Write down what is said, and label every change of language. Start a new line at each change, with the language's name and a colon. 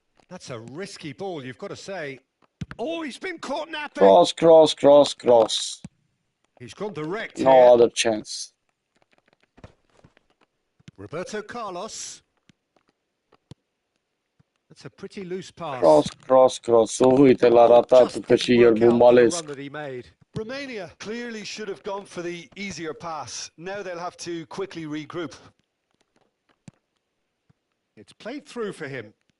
English: That's a risky ball, you've got to say. Oh, he's been caught napping. Cross. He's gone direct No here. other chance. Roberto Carlos. That's a pretty loose pass. Cross.
Romanian: Uite, l-a ratat că și el Bumbalescu.
English: Romania clearly should have gone for the easier pass. Now they'll have to quickly regroup. It's played through for him.